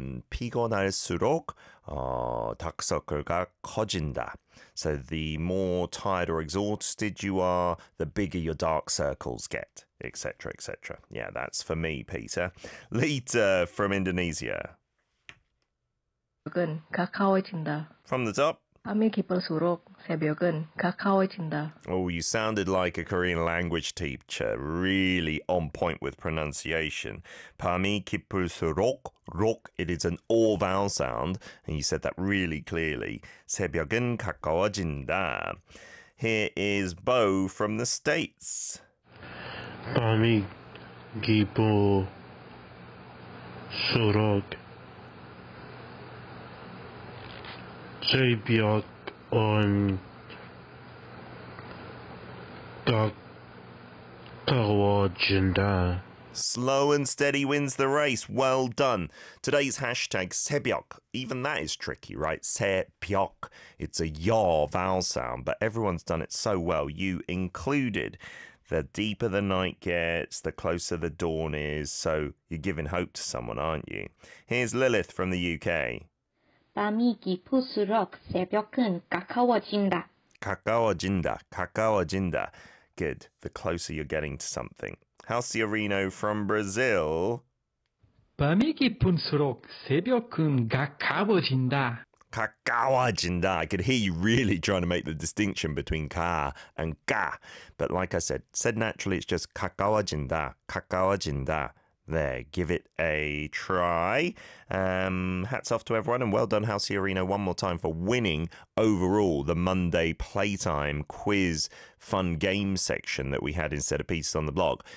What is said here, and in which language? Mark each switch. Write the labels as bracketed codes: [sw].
[ko] 피곤할수록 닭살가 커진다. [en] So the more tired or exhausted you are, the bigger your dark circles get, etc., etc. Yeah, that's for me, Peter. Lita from Indonesia. [ko] 새벽은 가까워진다. [en] From the top. [ko] 밤이 깊을수록 새벽은 가까워진다. [en] Oh, you sounded like a Korean language teacher. Really on point with pronunciation. [ko] 밤이 깊을수록, 록, [en] it is an all vowel sound. And you said that really clearly. [ko] 새벽은 가까워진다. [en] Here is Bo from the States. [ko] 밤이 깊을수록 새벽은 가까워진다. [en] Slow and steady wins the race. Well done. Today's hashtag, 새벽. Even that is tricky, right? 새벽. It's a yaw vowel sound, but everyone's done it so well, you included. The deeper the night gets, the closer the dawn is. So you're giving hope to someone, aren't you? Here's Lilith from the UK. [ko] 밤이 깊을수록 새벽은 가까워진다. 가까워진다, 가까워진다. [en] Good. The closer you're getting to something. How's Arino from Brazil? [ko] 밤이 깊을수록 새벽은 가까워진다. 가까워진다. [en] I could hear you really trying to make the distinction between 가 and 가. But like I said, said naturally, it's just [ko] 가까워진다, 가까워진다. [en] There, give it a try. Hats off to everyone, and well done, House Arena, one more time for winning overall the Monday Playtime quiz fun game section that we had instead of pieces on the blog.